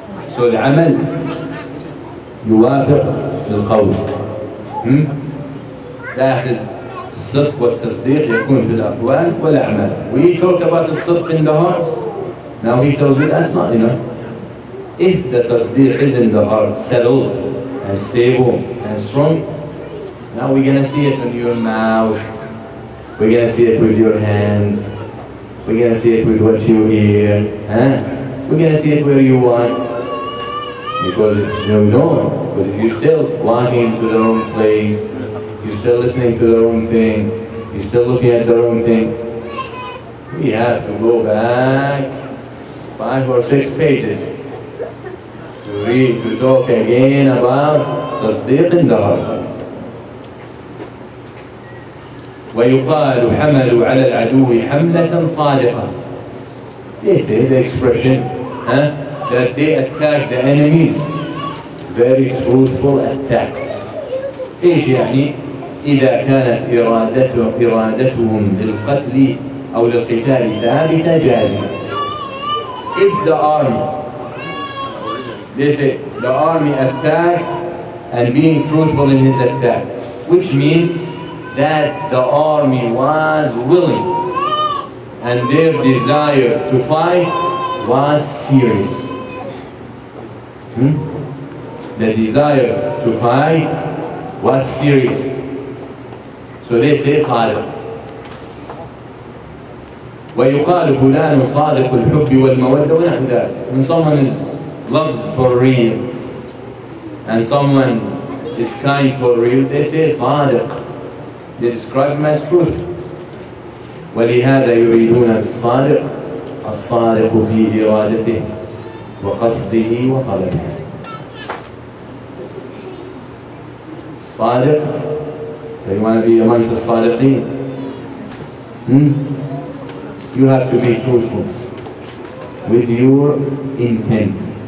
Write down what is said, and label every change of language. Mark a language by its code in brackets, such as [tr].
[ar] So العمل يوافق القول. [en] That is [ar] الصدق والتصديق يكون في الأقوال والأعمال. [en] We talk about the صدق in the heart. Now he tells you that's not enough. If the تصديق is in the heart, settled and stable and strong, now we're going to see it in your mouth. We're going to see it with your hands. We're going to see it with what you hear. We're going to see it where you want. Because if you don't, because if you're still walking to the wrong place, you're still listening to the wrong thing, you're still looking at the wrong thing, we have to go back 5 or 6 pages to read, to talk again about تصديق in the heart. [ar] ويقال حملوا على العدو حملة صادقة. [en] They say the expression that they attack the enemies. Very truthful attack. [ar] إيش يعني؟ إذا كانت إرادتهم للقتل أو للقتال ثابتة جازمة. [en] If the army, they say the army attacked and being truthful in his attack, which means that the army was willing and their desire to fight was serious. The desire to fight was serious. So they say صادق. [ar] ويقال فلان صادق الحب والمودة ونحو ذلك. [en] When someone is loves for real and someone is kind for real, they say صادق. They describe him as truth. [ar] ولهذا يريدون الصادق في إرادته وقصده وطلبه. [en] الصادق, they want to be amongst the صادقين. You have to be truthful with your intent.